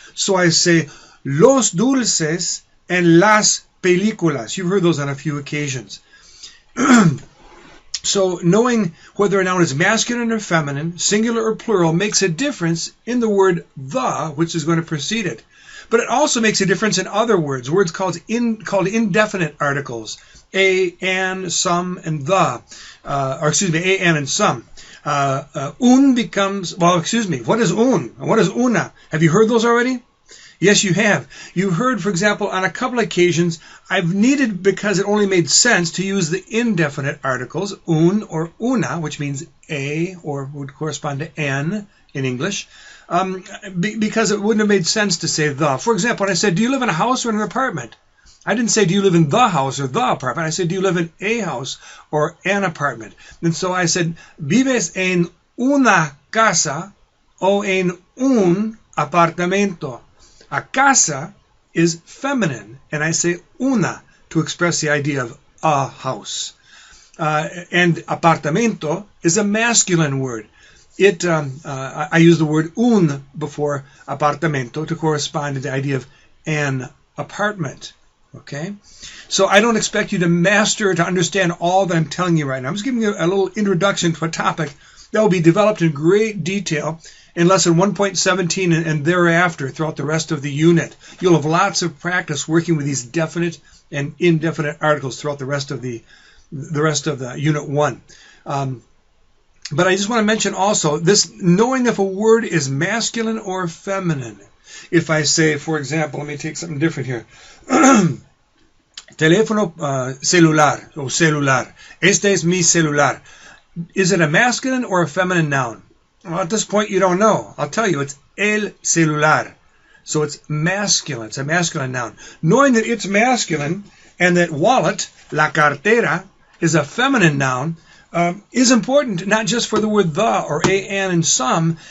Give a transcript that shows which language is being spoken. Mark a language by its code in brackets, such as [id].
[en] So I say [es] los dulces [en] and [es] las películas. [en] You've heard those on a few occasions. So knowing whether a noun is masculine or feminine, singular or plural, makes a difference in the word the, which is going to precede it. But it also makes a difference in other words called indefinite articles. A, an, some, and the. A, an, and some. Un becomes, what is un? What is una? Have you heard those already? Yes, you have. You heard, for example, on a couple occasions, I've needed, because it only made sense, to use the indefinite articles, un or una, which means a, or would correspond to an in English, because it wouldn't have made sense to say the. For example, when I said, do you live in a house or in an apartment? I didn't say, do you live in the house or the apartment? I said, do you live in a house or an apartment? And so I said, [es] ¿vives en una casa o en un apartamento? [en] A casa is feminine, and I say una to express the idea of a house. And apartamento is a masculine word. I use the word un before apartamento to correspond to the idea of an apartment. Okay? So I don't expect you to master, to understand all that I'm telling you right now. I'm just giving you a little introduction to a topic that will be developed in great detail in lesson 1.17 and thereafter throughout the rest of the unit. You'll have lots of practice working with these definite and indefinite articles throughout the rest of the unit 1. But I just want to mention also this, knowing if a word is masculine or feminine. If I say, for example, let me take something different here. [es] Teléfono celular o celular. Este es mi celular. [en] Is it a masculine or a feminine noun? Well, at this point, you don't know. I'll tell you, it's [es] el celular. [en] So it's masculine. It's a masculine noun. Knowing that it's masculine and that wallet, [es] la cartera, [en] is a feminine noun, is important not just for the word the or a, an, and some.